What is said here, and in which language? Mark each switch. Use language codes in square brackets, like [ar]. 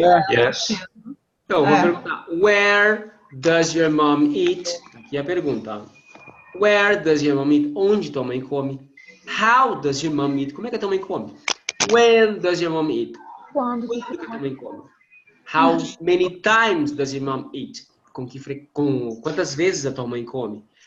[en] Yes. [pt] Então, eu vou perguntar. [en] Where does your mom eat? [pt] Aqui é a pergunta. [en] Where does your mom eat? [pt] Onde tua mãe come? [en] How does your mom eat? [pt] Como é que a tua mãe come? [en] When does your mom eat? [pt] Quando que a tua mãe come? [en] How many times does your mom eat? [pt] Com quantas vezes a tua mãe come?